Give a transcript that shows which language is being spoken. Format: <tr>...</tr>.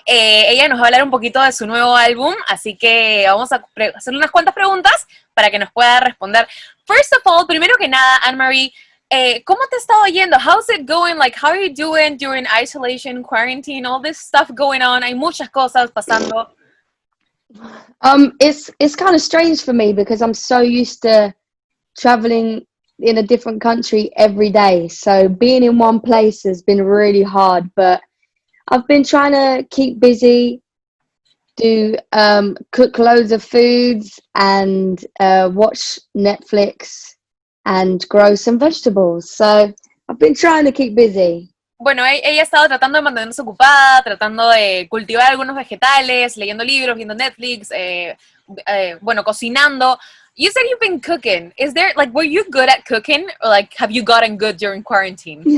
<es>Ella nos va a hablar un poquito de su nuevo álbum, así que vamos a hacer unas cuantas preguntas para que nos pueda responder.</es> <en>First of all,</en> <es>primero que nada, Anne-Marie, ¿cómo te está yendo?</es> <en>How's it going? Like, how are you doing during isolation, quarantine, all this stuff going on?</en> <es>Hay muchas cosas pasando.</es> <en>It's kind of strange for me because I'm so used to traveling in a different country every day. So being in one place has been really hard, but I've been trying to keep busy, do cook loads of foods and watch Netflix and grow some vegetables. So I've been trying to keep busy.</en> <es>Bueno, ella ha estado tratando de mantenerse ocupada, tratando de cultivar algunos vegetales, leyendo libros, viendo Netflix, bueno, cocinando.</es> <en>You said you've been cooking. Is there, like, were you good at cooking? Or, like, have you gotten good during quarantine?</en>